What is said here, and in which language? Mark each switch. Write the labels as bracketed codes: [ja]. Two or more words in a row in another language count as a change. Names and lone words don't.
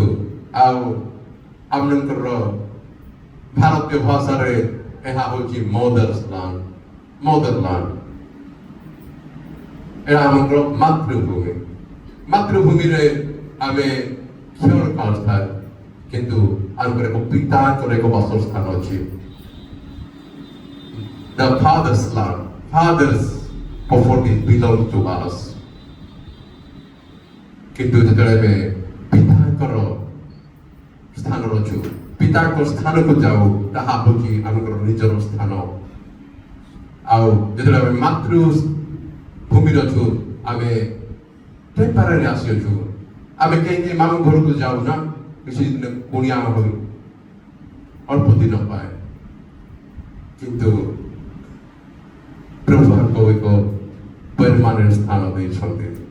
[or] ଆଉ ଆମଙ୍କର ଭାରତୀୟ ଭାଷାରେ ଏହା ହେଉଛି ମଦରଲ୍ୟାଣ୍ଡ। ଏହା ଆମର ମାତୃଭୂମି। ମାତୃଭୂମିରେ ଆମେ କ୍ଷଣକାଳ ସ୍ଥାୟୀ, କିନ୍ତୁ ଆମଙ୍କର ଏକ ପିତାଙ୍କର ଏକ ବାସସ୍ଥାନ ଅଛି। [en] The father's land, father's property belongs to us. [or] କିନ୍ତୁ ଯେତେବେଳେ ଆମେ ପିତାଙ୍କର ସ୍ଥାନରେ ଅଛୁ, ପିତାଙ୍କ ସ୍ଥାନକୁ ଯାଉ, ତାହା ହେଉଛି ଆମର ନିଜର ସ୍ଥାନ। ଆଉ ଯେତେବେଳେ ଆମେ ମାତୃଭୂମିରେ ଅଛୁ, ଆମେ ଟେମ୍ପରାରୀ ଆସିଅଛୁ, ଆମେ କେହି ମାମୁଁ ଘରକୁ ଯାଉ ନା, କିଛି ଦିନ କୁଣିଆ ହୋଇ ଅଳ୍ପ ଦିନ ପାଏ, କିନ୍ତୁ ପ୍ରଭୁ ଆମକୁ ଏକ ପରମାନେଣ୍ଟ ସ୍ଥାନ ଦେଇଛନ୍ତି।